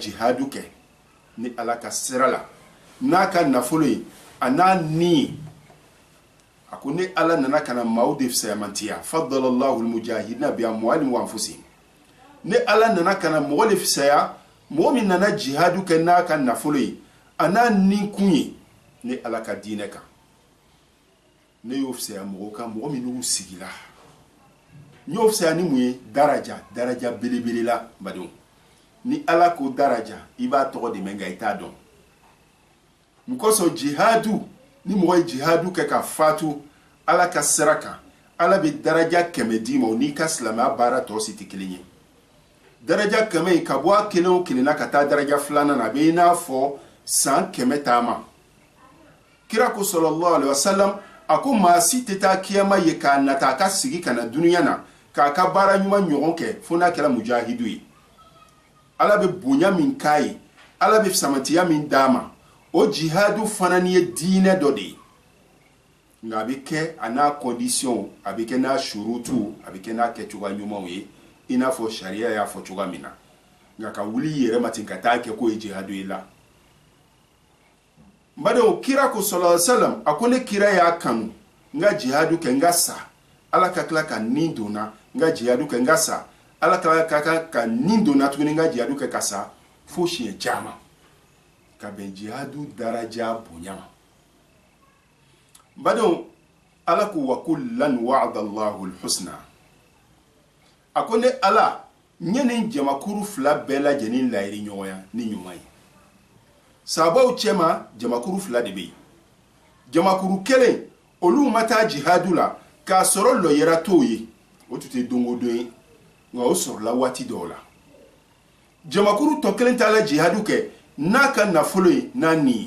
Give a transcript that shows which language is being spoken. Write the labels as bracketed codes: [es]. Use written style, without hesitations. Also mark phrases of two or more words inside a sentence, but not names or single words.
[bm] jihadu kɛ ni ala ka sira la n'a ka nafolo ye a n'a ni a ko ni ala nana kana maaw de fisayamantiya [ar] فضل الله المجاهدين بأموالهم وأنفسهم [bm] ni ala nana kana mɔgɔ de fisaya mɔgɔ min nana jihadu kɛ n'a ka nafolo ye a n'a ni kun ye ni ala ka diinɛ kan ne y'o fisaya mɔgɔ kan mɔgɔ min n'u sigila n y'o fisaya ni mun ye daraja belebele la badenw ni ala ko daraja i b'a tɔgɔ de mɛn nka i t'a dɔn n kosɔn jihadu ni mɔgɔ ye jihadu kɛ ka fatu ala ka sira kan ala bɛ daraja 100 d'i ma o n'i ka silamɛya baara tɔ si tɛ kelen ye daraja 100 in ka bɔ a kelen o kelen na ka taa daraja 2nan na a bɛ i n'a fɔ san 100 taama kira ko [ar] صلى الله عليه وسلم [bm] a ko maa si tɛ taa kiyama ye k'a nata a ka sigi ka na duniya na k'a ka baara ɲuman ɲɔgɔn kɛ fo n'a kɛra mujahidu ye ala bɛ bonya min k'a ye ala bɛ samatiya min d'a ma o jihadu fana ni ye diinɛ dɔ de ye nka a bɛ kɛ a n'a condition a bɛ kɛ n'a shurutu a bɛ kɛ n'a kɛcogoya ɲumanw ye i n'a fɔ sariya y'a fɔ cogoya min na nka ka wuli i yɛrɛ ma ten ka taa kɛ k'o ye jihadu ye la n badenw kira ko [ar] صلى الله عليه وسلم [bm] a ko ne kira y'a kanu n ka jihadu kɛ n ka sa ala ka tila ka nin donna n ka jihadu kɛ n ka sa ala ka nin donna tuguni n ka jihadu kɛ ka sa fo siɲɛ caman ka bɛn jihadu daraja bonya ma n badenw ala ko [ar] وكلا وعد الله الحسنى [bm] a ko ne ala n ye nin jamakuru fila bɛɛ lajɛlen layiri ɲɔgɔnya ni ɲuman ye sabaw cɛma jamakuru fila de bɛ yen jamakuru kelen olu ma taa jihadu la k'a sɔrɔ lɔyɛra t'o ye o tun tɛ don o don ye nka o sɔrɔla waati dɔw la jamakuru tɔ kelen t'a la jihadu kɛ n'a ka nafolo ye n'a ni ye